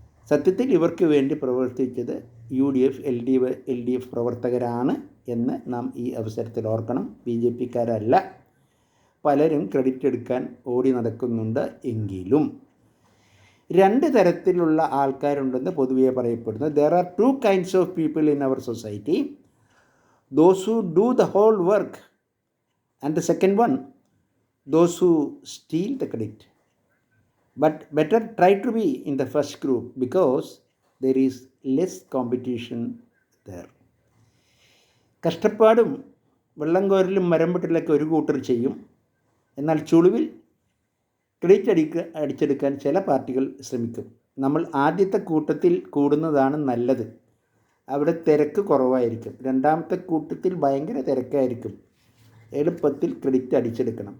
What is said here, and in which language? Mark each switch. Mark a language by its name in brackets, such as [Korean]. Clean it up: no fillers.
[Malayalam] സത്യത്തിൽ ഇവർക്ക് വേണ്ടി പ്രവർത്തിച്ചത് UDF LDF പ്രവർത്തകരാണ് എന്ന് നാം ഈ അവസരത്തിൽ ഓർക്കണം. BJPക്കാരല്ല. പലരും ക്രെഡിറ്റ് എടുക്കാൻ ഓടി നടക്കുന്നുണ്ട്. എങ്കിലും 2 തരത്തിലുള്ള ആൾക്കാരുണ്ടെന്ന് പൊതുവെ പറയപ്പെടുന്നു. [English] There are 2 kinds of people in our society. Those who do the whole work, and the second one, those who steal the credit. But better try to be in the first group because there is less competition there. [Malayalam] കഷ്ടപ്പാടും വെള്ളം കോരലും മരം വെട്ടലൊക്കെ ഒരു കൂട്ടർ ചെയ്യും. എന്നാൽ ചുളിവിൽ credit അടിച്ചെടുക്കാൻ ചില പാർട്ടികൾ ശ്രമിക്കും. നമ്മൾ ആദ്യത്തെ കൂട്ടത്തിൽ കൂടുന്നതാണ് നല്ലത്. അവിടെ തിരക്ക് കുറവായിരിക്കും. രണ്ടാമത്തെ കൂട്ടത്തിൽ ഭയങ്കര തിരക്കായിരിക്കും. എളുപ്പത്തിൽ ക്രെഡിറ്റ് അടിച്ചെടുക്കണം.